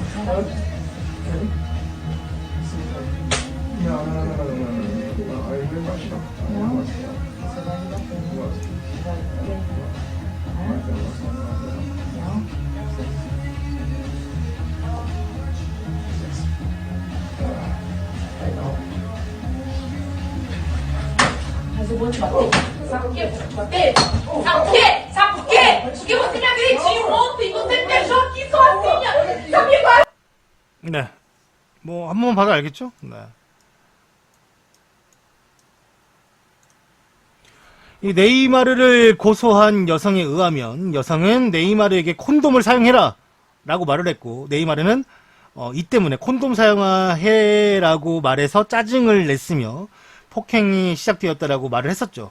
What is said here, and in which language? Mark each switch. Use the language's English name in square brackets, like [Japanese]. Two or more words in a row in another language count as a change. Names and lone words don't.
[Portuguese] Mas o bonde bateu. Sabe por quê? Bater? Sabe por quê? Sabe por quê? Porque você me agrediu ontem, você me deixou aqui sozinha. Sabia agora? [Korean] 네. 뭐, 한 번만 봐도 알겠죠? 네. 이 네이마르를 고소한 여성에 의하면 여성은 네이마르에게 콘돔을 사용해라 라고 말을 했고, 네이마르는 이 때문에 콘돔 사용해라고 말해서 짜증을 냈으며 폭행이 시작되었다라고 말을 했었죠.